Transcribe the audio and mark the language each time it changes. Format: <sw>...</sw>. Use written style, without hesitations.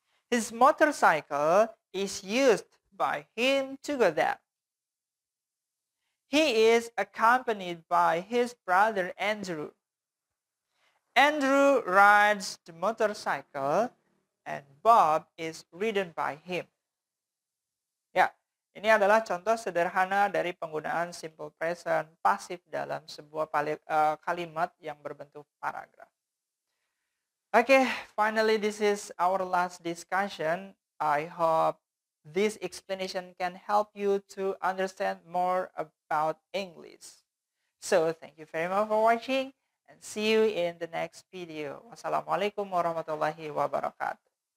<en>His motorcycle is used by him to go there. He is accompanied by his brother Andrew. Andrew rides the motorcycle and Bob is ridden by him.</en> <id>Ya, ini adalah contoh sederhana dari penggunaan simple present pasif dalam sebuah kalimat yang berbentuk paragraf.</id> <en>Okay, finally this is our last discussion. I hope this explanation can help you to understand more about English. So, thank you very much for watching and see you in the next video.</en> <ar>Wassalamualaikum warahmatullahi wabarakatuh.</ar>